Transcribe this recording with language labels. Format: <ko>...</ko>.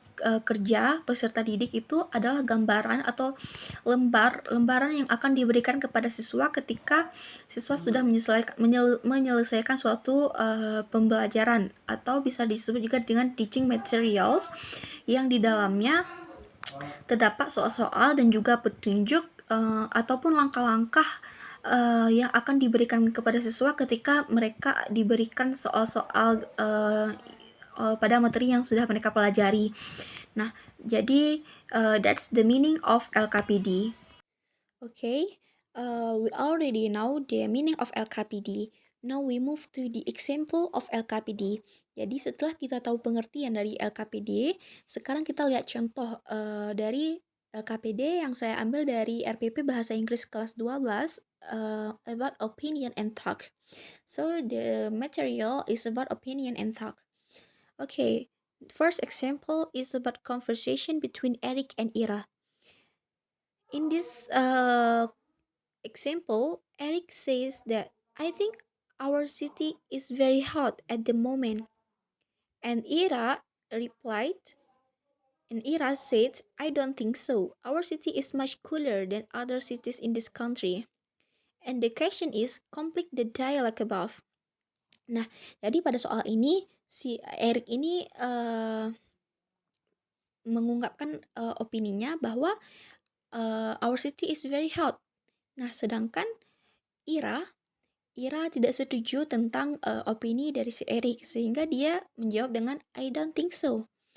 <id>kerja peserta didik itu adalah gambaran atau lembaran yang akan diberikan kepada siswa ketika siswa sudah menyelesaikan suatu pembelajaran, atau bisa disebut juga dengan</id> <en>teaching materials,</en> <id>yang di dalamnya terdapat soal-soal dan juga petunjuk ataupun langkah-langkah yang akan diberikan kepada siswa ketika mereka diberikan soal-soal pada materi yang sudah mereka pelajari. Nah, jadi</id> <en>that's the meaning of LKPD. Okay, we already know the meaning of LKPD. Now we move to the example of LKPD.</en> <id>Jadi setelah kita tahu pengertian dari LKPD, sekarang kita lihat contoh dari LKPD yang saya ambil dari RPP Bahasa Inggris kelas 12</id> <en>about opinion and talk. So the material is about opinion and talk. Okay, first example is about conversation between Eric and Ira. In this example, Eric says that I think our city is very hot at the moment. And Ira replied, and Ira said, I don't think so. Our city is much cooler than other cities in this country. And the question is, complete the dialogue above.</en> <id>Nah, jadi pada soal ini, si Eric ini mengungkapkan opininya bahwa</id> <en>our city is very hot.</en> <id>Nah, sedangkan Ira tidak setuju tentang opini dari si Eric, sehingga dia menjawab dengan</id> <en>I don't think so.</en>